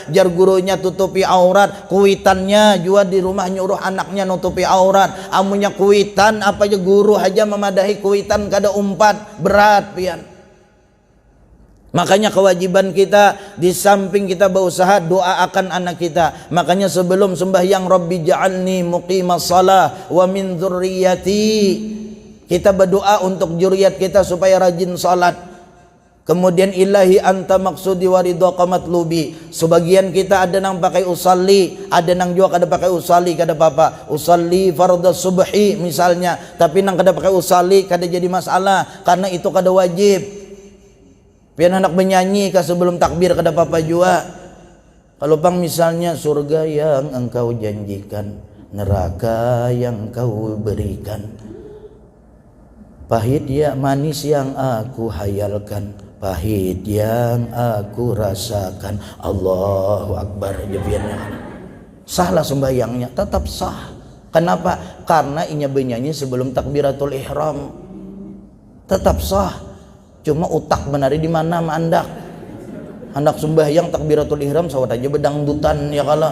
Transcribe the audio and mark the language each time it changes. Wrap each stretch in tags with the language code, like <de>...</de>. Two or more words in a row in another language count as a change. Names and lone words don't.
<bjn>Jar gurunya tutupi aurat, kuitannya juga di rumah nyuruh anaknya nutupi aurat. Amunya kuitan apa aja guru aja memadahi kuitan kada umpat, berat pian.</bjn> <id>Makanya kewajiban kita di samping kita berusaha doa akan anak kita.</id> <bjn>Makanya sebelum sembahyang</bjn> <ar>رب اجعلني مقيم الصلاة ومن ذريتي,</ar> <id>kita berdoa untuk zuriat kita supaya rajin salat.</id> <ar>Kemudian إلهي أنت مقصودي ورضا مطلوبي.</ar> <bjn>Sebagian kita ada nang pakai usalli, ada nang juga kada pakai usalli, kada apa-apa.</bjn> <ar>أصلي فرض الصبح</ar> <bjn>misalnya, tapi nang kada pakai usalli kada jadi masalah karena itu kada wajib. Pian hendak menyanyi kah sebelum takbir kada apa-apa jua.</bjn> <id>Kalau pang misalnya surga yang engkau janjikan, neraka yang kau berikan, pahit ya manis yang aku hayalkan, pahit yang aku rasakan.</id> <ar>الله أكبر.</ar> <bjn>Jepiannya sahlah sembahyangnya, tetap sah. Kenapa? Karena inya bernyanyi sebelum</bjn> <ar>تكبيرة الإحرام,</ar> <bjn>tetap sah. Cuma utak benari di mana mandak. Hendak sembahyang</bjn> <ar>تكبيرة الإحرام</ar> <bjn>sawat aja bedangdutan ya kala.</bjn>